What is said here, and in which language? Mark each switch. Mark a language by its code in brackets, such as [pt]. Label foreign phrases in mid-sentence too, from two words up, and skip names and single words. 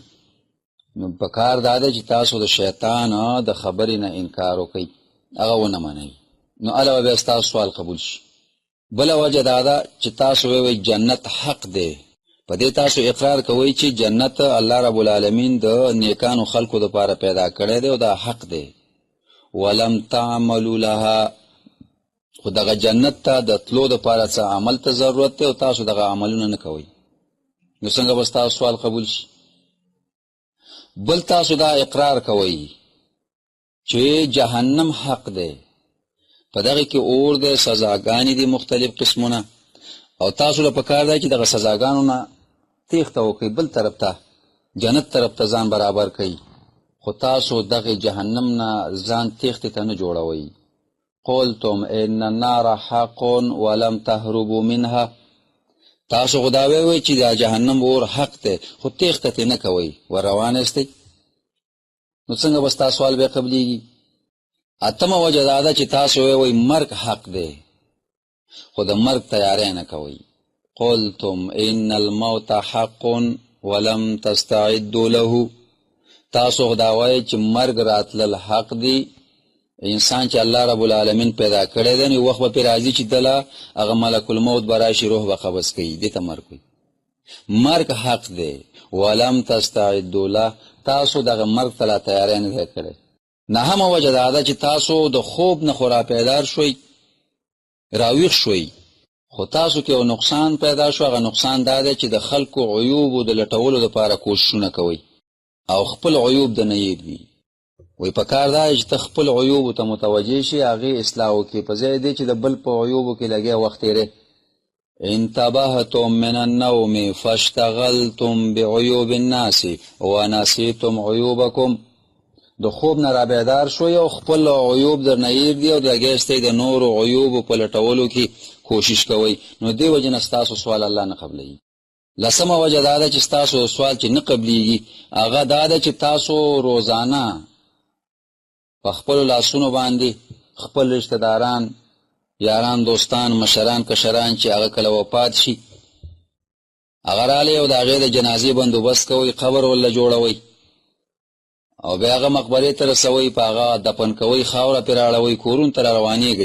[ps] نو په کار دا دی چې تاسو د شیطان د خبرې نه انکار وکئ، هغه ونه منئ، نو هله به بیا ستاسو سوال قبول شي. بله وجه دا ده چې تاسو وایئ جنت حق دی، په دې تاسو اقرار کوئ چې جنت [ar] الله رب العالمین [ps] د نیکانو خلکو دپاره پیدا کړی دی او دا حق دی. [ar] ولم تعملوا لها، [ps] خو دغه جنت ته د تلو دپاره څه عمل ته ضرورت دی او تاسو دغه عملونه نه کوئ، نو څنګه به ستاسو سوال قبول شي؟ بل تاسو دا اقرار کوئ چې جهنم حق دی، په دغه کې اور دی، سزاګانې دي مختلف قسمونه، او تاسو له پکار دی چې دغه سزاګانو نه تیښته وکړئ، بل طرف ته جنت طرف ته ځان برابر کړئ، خو تاسو دغه جهنم نه ځان تیښتې ته نه جوړوئ. [ar] قلتم ان النار حق ولم تهربوا منها. [ps] تاسو خداوی وی چې دا جهنم اور حق ته خو تیښته نه کوئ ور روان استئ، نو څنګه به ستا سوال بیا قبلیږي؟ اتمه وجه دا ده چې تاسو وی مرګ حق دی خو د مرګ تیاری نه کوئ. [ar] قلتم ان الموت حق ولم تستعدوا له. [ps] تاسو خدا وایي چې مرګ راتلل حق دی. انسان چې [ar] الله رب العالمین [ps] پیدا کړی دی نو وخت به پرې راځي چې دله هغه ملک الموت به راشي، روح به قبض کوي، دې ته مرګ وایي. مرګ حق دی. [ar] ولم تستعدوا له، [ps] تاسو دغه مرګ ته لا تیاری نه دی کړی. نهمه وجه دا ده چې تاسو د خوب نه خو راپیدار شوئ، راویښ شوئ، خو تاسو کې یو نقصان پیدا شو. هغه نقصان دا دی چې د خلکو عیوبو د لټولو دپاره کوششونه کوئ او خپل عیوب د نه یېدوي. وی په کار دا چې ته خپل عیوبو ته متوجه شي، هغې اصلاح وکړي، په ځای دی چې د بل په عیوبو کې لګیا وخت تېری. [ar] انتبهتم من النوم فاشتغلتم بعیوب الناس ونسیتم عیوبکم. [ps] د خوب نه رابیدار شوی او خپل عیوب در نه یېږدي او لګیستی د نورو عیوبو په لټولو کې کوشش کوئ، نو دې وجې نه ستاسو سوال الله نه قبلوي. لسمه وجه دا ده چې ستاسو سوال چې نه قبلیږي هغه دا ده چې تاسو روزانه په خپلو لاسونو باندې خپل رشته داران، یاران، دوستان، مشران، کشران چې هغه کله وفات شي هغه رالی او د هغې د جنازې بندوبست کوئ، قبر ورله جوړوئ او بیا هغه مقبرې ته رسوئ، په هغه دفن کوئ، خاوره پرې راړوئ، کورونو ته راروانېږئ.